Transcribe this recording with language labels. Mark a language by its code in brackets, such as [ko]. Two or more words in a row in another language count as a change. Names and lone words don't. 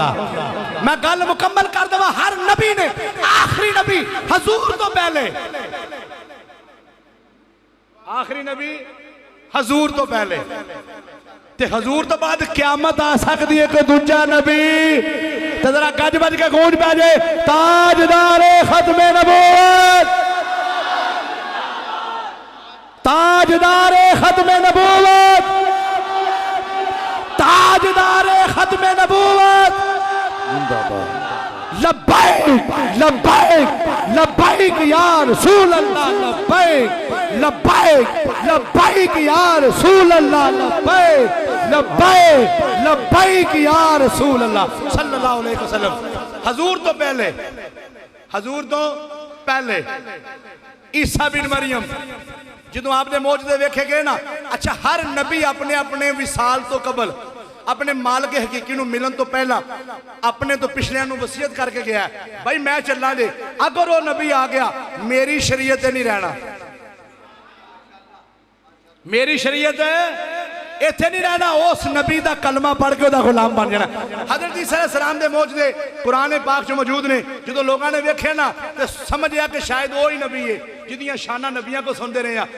[pa] میں گل مکمل کر دیوا، ہر نبی نے، آخری نبی حضور تو پہلے، آخری نبی حضور تو پہلے تے حضور تو بعد قیامت آ سکتی ہے کوئی دوجا نبی، تو ذرا گج وج کے گونج پے جائے, [ur] تاجدارِ ختمِ نبوت, تاجدارِ ختمِ نبوت، تاجدارِ ختمِ نبوت، تاجدارِ ختمِ نبوت, [ar] لبيك لبيك لبيك يا رسول الله، لبيك لبيك لبيك يا رسول الله، لبيك لبيك لبيك يا رسول الله صلى الله عليه وسلم. [pa] حضور تو پہلے، حضور تو پہلے عیسیٰ بن مریم جو آپنے موجودے ویکھے گئے نا، اچھا ہر نبی اپنے اپنے وصال تو قبل، اپنے مالک حقیقی نوں ملن تو پہلا اپنے تو پچھلیاں نوں وصیت کر کے گیا ہے، بھائی میں چلنا جے، اگر وہ نبی آ گیا میری شریعت نہیں رہنا، میری شریعت اتھے نہیں رہنا، اس نبی دا کلمہ پڑھ کے اودا غلام بن جانا. حضرت عیسیٰ علیہ السلام دے موجودے قرآن پاک چ موجود نے، جو لوگوں نے ویکھے نا تو سمجھ آیا کہ شاید وہ ہی نبی ہے جدیاں شاناں نبیاں [ur] کو سنتے رہے ہیں.